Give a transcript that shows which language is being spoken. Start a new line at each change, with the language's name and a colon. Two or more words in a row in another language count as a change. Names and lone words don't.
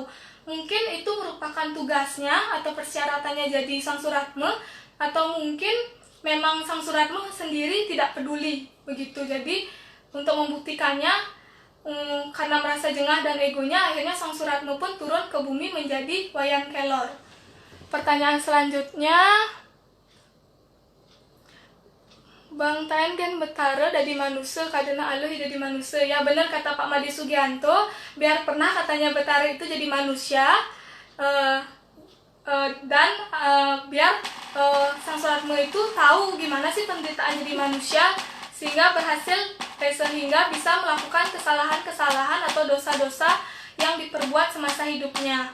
Indonesian: Mungkin itu merupakan tugasnya atau persyaratannya jadi Sang Suratmo, atau mungkin memang Sang Suratmo sendiri tidak peduli begitu. Jadi untuk membuktikannya, karena merasa jengah dan egonya, akhirnya Sang Suratmo pun turun ke bumi menjadi Wayan Kelor. Pertanyaan selanjutnya, Bang Taen kan betara dari manusia kadena Allah jadi manusia. Ya benar kata Pak Madi Sugianto, biar pernah katanya betara itu jadi manusia, dan biar Sang Suratmo itu tahu gimana sih penderitaan jadi manusia, sehingga bisa melakukan kesalahan-kesalahan atau dosa-dosa yang diperbuat semasa hidupnya.